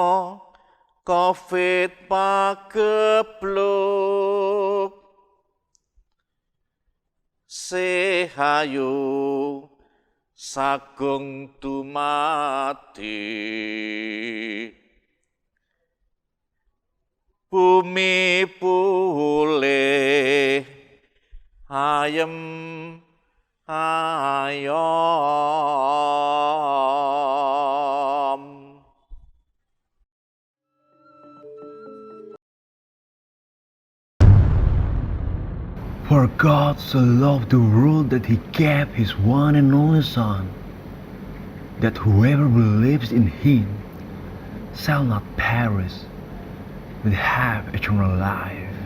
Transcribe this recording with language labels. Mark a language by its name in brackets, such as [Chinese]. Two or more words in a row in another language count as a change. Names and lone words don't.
[Javanese] Covid pagebluk sehayu sagung dumati bumi pulih ayem ayom. [English] For God so loved the world that he gave his one and only Son, that whoever believes in him shall not perish, but have eternal life.